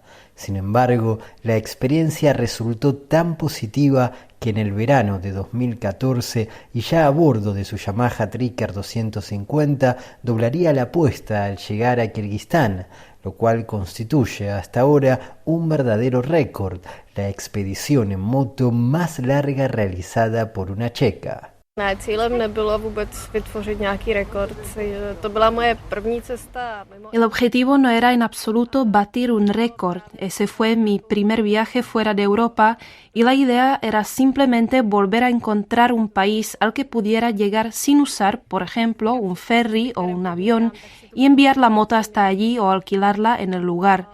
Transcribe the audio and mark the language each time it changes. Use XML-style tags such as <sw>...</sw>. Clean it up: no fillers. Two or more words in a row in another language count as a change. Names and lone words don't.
<es>Sin embargo, la experiencia resultó tan positiva que en el verano de 2014, y ya a bordo de su Yamaha Tricker 250, doblaría la apuesta al llegar a Kirguistán, lo cual constituye hasta ahora un verdadero récord, la expedición en moto más larga realizada por una checa.</es> <cs>Ne, cílem nebylo vůbec vytvořit nějaký rekord. To byla moje první cesta.</cs> <es>El objetivo no era en absoluto batir un récord. Ese fue mi primer viaje fuera de Europa y la idea era simplemente volver a encontrar un país al que pudiera llegar sin usar, por ejemplo, un ferry o un avión y enviar la moto hasta allí o alquilarla en el lugar.</es>